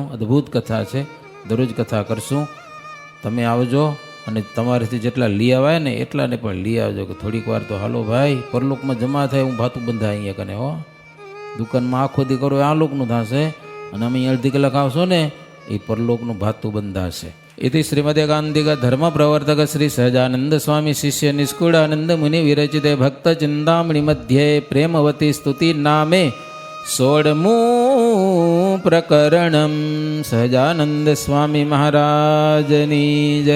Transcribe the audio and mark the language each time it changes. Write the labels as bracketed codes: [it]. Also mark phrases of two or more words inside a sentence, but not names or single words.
[gu] અદ્ભુત કથા છે, દરરોજ કથા કરશું. તમે આવજો અને તમારેથી જેટલા લઈ આવાય ને એટલાને પણ લઈ આવજો. કે થોડીક વાર તો હાલો ભાઈ, પરલોકમાં જમા થાય હું ભાતું બંધાય અહીંયા કને હો. દુકાનમાં આખો દી કરો આ લોકનું થશે અને અમે અડધી કલાક આવશો ને એ પરલોકનું ભાતું બંધાશે. [sa] इति श्रीमदेकांतिक धर्म प्रवर्तक श्री सहजानंद स्वामी शिष्य निष्कुड़ानंद मुनि विरचिते भक्त चिंतामणि मध्ये प्रेमवती स्तुति नामे 16मु प्रकरणम. [gu] સહજાનંદ સ્વામી મહારાજની જય.